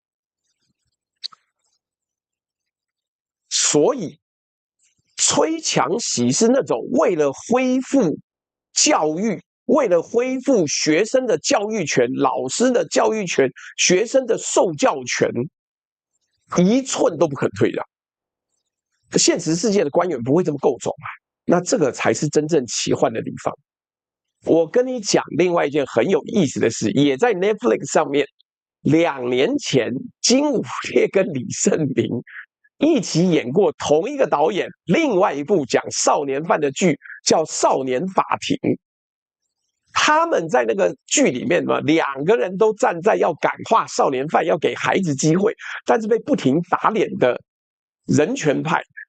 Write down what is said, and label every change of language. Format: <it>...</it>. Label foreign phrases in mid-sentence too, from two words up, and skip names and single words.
<zh>所以崔強熙是那種為了恢復教育，為了恢復學生的教育權、老師的教育權、学生的受教權，一寸都不肯退讓。現實世界的官员不会這麼夠種啊，那這個才是真正奇幻的地方。我跟你講另外一件很有意思的事，也在 Netflix 上面，2年前金武烈跟李勝明一起演過同一個導演另外一部講少年犯的劇，叫《少年法庭》。他們在那個劇裡面嘛，2個人都站在要感化少年犯，要給孩子機會，但是被不停打臉的人權派，</zh>